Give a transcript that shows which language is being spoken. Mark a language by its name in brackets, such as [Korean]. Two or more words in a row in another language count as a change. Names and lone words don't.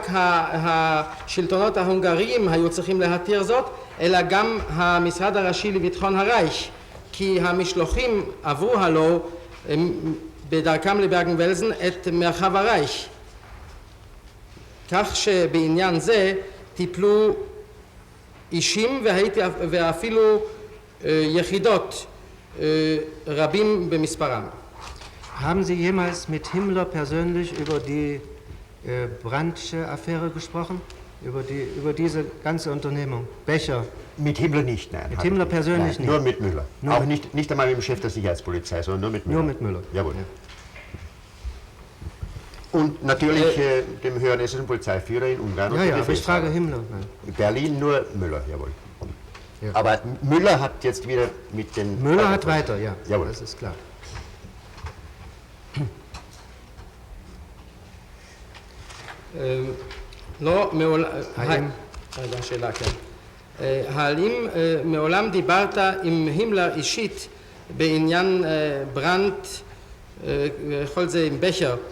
[Hebrew] השלטונות ההונגריים היו צריכים להתיר זאת, אלא גם המשרד הראשי לביטחון הרייך, כי המשלוחים עברו הלא בדרכם לברגן-בלזן את מרחב הרייך, כך שבעניין זה טיפלו אישים ואפילו יחידות רבים במספרם. [German] Haben Sie jemals mit Himmler persönlich über die Brandsche Affäre gesprochen? Über diese ganze Unternehmung? Becher? Mit Himmler nicht, nein. Mit Himmler persönlich nein, nicht? Nur mit Müller. Nur auch nicht einmal mit dem Chef der Sicherheitspolizei, sondern nur mit Müller. Nur mit Müller? Jawohl. Ja. Und natürlich dem höheren hessischen Polizeiführer in Ungarn. Ja, ja, aber ich frage Himmler. Nein. Berlin nur Müller, jawohl. Ja. Aber Müller hat jetzt wieder mit den... Müller hat weiter, ja, jawohl. Das ist klar. [Hebrew] לא, האם מעולם דיברת עם הימלר אישית בעניין ברנט, כל זה עם בכר?